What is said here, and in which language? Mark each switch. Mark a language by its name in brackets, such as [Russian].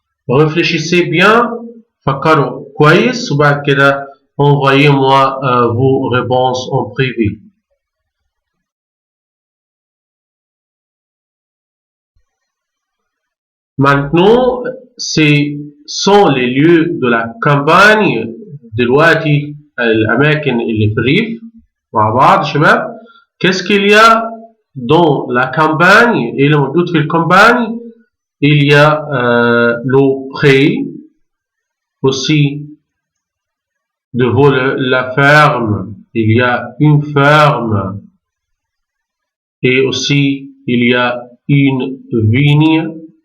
[French] Réfléchissez bien, [Arabic] فكروا كويس وبعد كده [French] envoyez-moi vos réponses en privé. Maintenant, ce sont les lieux de la campagne. [Arabic] دلوقتي الأماكن اللي في الريف مع بعض شباب. [French] Qu'est-ce qu'il y a dans la campagne? [Arabic] إيه اللي موجود في الكامباني؟ [French] Il y a le pré, aussi devant la ferme, il y a une ferme et aussi il y a une vigne.